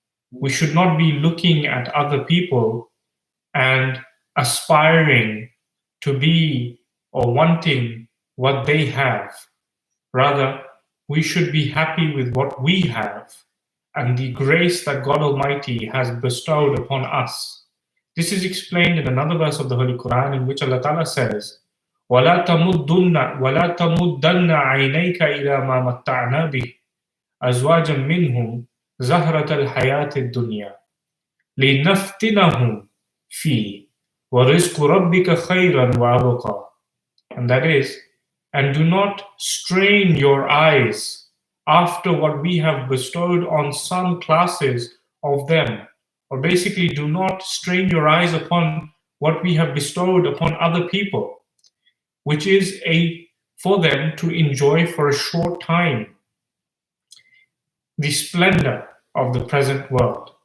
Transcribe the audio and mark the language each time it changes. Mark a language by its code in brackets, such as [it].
[en] We should not be looking at other people and aspiring to be or wanting what they have. Rather, we should be happy with what we have and the grace that God Almighty has bestowed upon us. This is explained in another verse of the Holy Quran in which Allah Ta'ala says, [ar] وَلَا تَمُدَّنَّ عَيْنَيْكَ إِلَى مَا مَتَّعْنَا بِهِ أَزْوَاجًا مِّنْهُمْ زَهْرَةَ الْحَيَاةِ الدُّنْيَا لِنَفْتِنَهُمْ فِيهِ وَرِزْقُ رَبِّكَ خَيْرًا وَأَبْقَى. [en] And that is, and do not strain your eyes after what we have bestowed on some classes of them, or basically do not strain your eyes upon what we have bestowed upon other people, which is for them to enjoy for a short time the splendor of the present world.